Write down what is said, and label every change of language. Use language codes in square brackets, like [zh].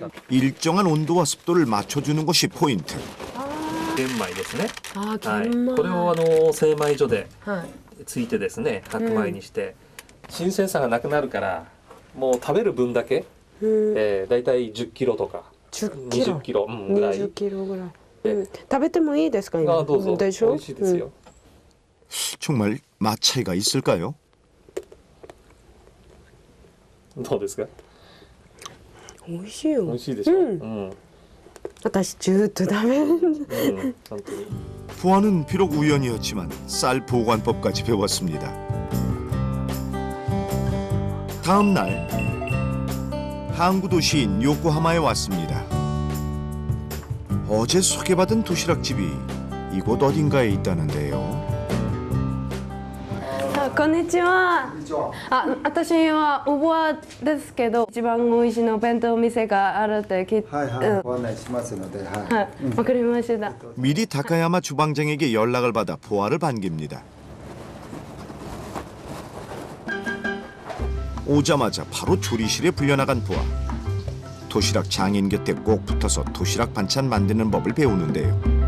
[ko] 일정한 온도와 습도를 맞춰주는 것이 포인트. [ja] 玄米ですね。あ、はい、玄米。これを精米所ではい。ついてですね、白米にして、新鮮さがなくなるからもう食べる分だけ、だいたい10キロとか 10キロ 20キロ、ぐらい。 20キロぐらい。えうん。食べてもいいですか今？あ、どうぞ。でしょ？美味しいですよ。 [ko] 정말 맛 차이가 있을까요? [ja] どうですか？美味しいよ。美味しいでしょ。うん。私ずっと食べる。本当に。 [ko] 부하는 비록 우연이었지만 쌀 보관법까지 배웠습니다. 다음 날 항구 도시인 요코하마에 왔습니다. 어제 소개받은 도시락집이 이곳 어딘가에 있다는데요. [ja] あ、こんにちは。あ、私はおばあですけど、一番美味しいの弁当店があるって聞いて、はいはい、ご案内しますので、はい。はい、わかりました。 [ko] 미리 다카야마 주방장에게 연락을 받아 보아를 반깁니다. 오자마자 바로 조리실에 불려나간 보아. 도시락 장인 곁에 꼭 붙어서 도시락 반찬 만드는 법을 배우는데요.